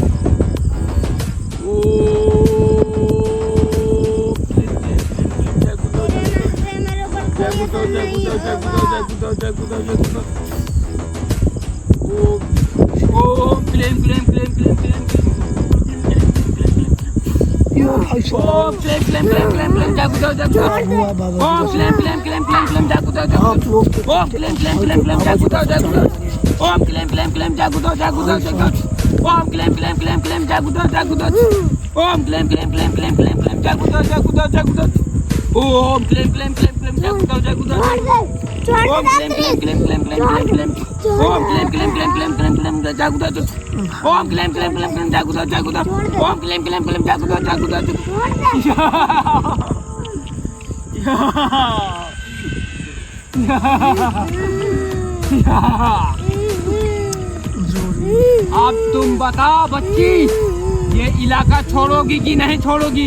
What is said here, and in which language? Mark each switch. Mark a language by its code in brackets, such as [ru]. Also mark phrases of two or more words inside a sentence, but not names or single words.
[hi] मेरे ऊपर कोई असर नहीं होगा। [sa] ओम क्लेम क्लेम क्लेम क्लेम क्लेम [hi] यो भाई साहब। [sa] ओम क्लेम क्लेम क्लेम क्लेम क्लेम [hi] जागो जागो हुआ बाबा [sa] ओम [hi] जी? [sa] क्लेम क्लेम क्लेम क्लेम क्लेम [hi] जागो जागो आप लोग तो- [sa] ओम क्लेम क्लेम क्लेम क्लेम [hi] जागो जागो [sa] ओम क्लेम क्लेम क्लेम [hi] जागो जागो जागो [sa] ओम क्लेम क्लेम क्लेम क्लेम [hi] जागो जागो [sa] ओम क्लेम क्लेम क्लेम क्लेम क्लेम क्लेम [hi] जागो जागो जागो [sa] ओम क्लेम क्लेम क्लेम क्लेम [hi] जागो जागो [sa] ओम क्लेम क्लेम क्लेम क्लेम क्लेम क्लेम ओम क्लेम क्लेम क्लेम क्लेम क्लेम क्लेम [hi] जागो जागो [sa] ओम क्लेम क्लेम क्लेम क्लेम [hi] जागो जागो [sa] ओम क्लेम क्लेम क्लेम [hi] जागो जागो अब तुम बताओ बच्ची, ये इलाका छोड़ोगी कि नहीं छोड़ोगी?